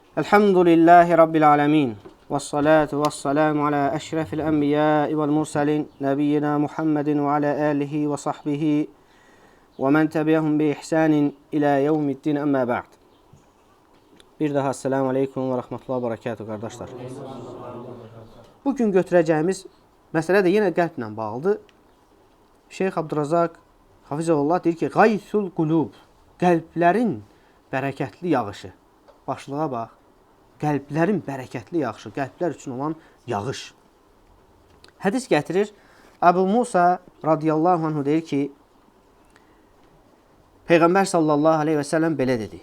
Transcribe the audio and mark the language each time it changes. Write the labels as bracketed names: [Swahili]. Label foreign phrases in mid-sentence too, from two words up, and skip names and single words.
[Arabic] الحمد لله رب العالمين. والصلاة والسلام على أشرف الأنبياء والمرسلين. نبينا محمد وعلى آله وصحبه ومن تبعهم بإحسان إلى يوم الدين أما بعد. [Turkish] Bir daha [Arabic] السلام عليكم ورحمة الله وبركاته [Turkish] kardeşler. [Azerbaijani] Bugün götüreceğimiz mesele de yine qəlblə bağlıdır. Şeyh Abdurrazak Hafizullah deyir ki, [Arabic] غيث القلوب, [Azerbaijani] qəlblərin bərəkətli yağışı. Başlığa bax. Qəlblərin bərəkətli yağışı, qəlblər üçün olan yağış. Hədis gətirir. Əbu Musa [Arabic] رضي الله عنه [Azerbaijani] deyir ki, Peyğəmbər [Arabic] صلى الله عليه وسلم [Azerbaijani] belə dedi.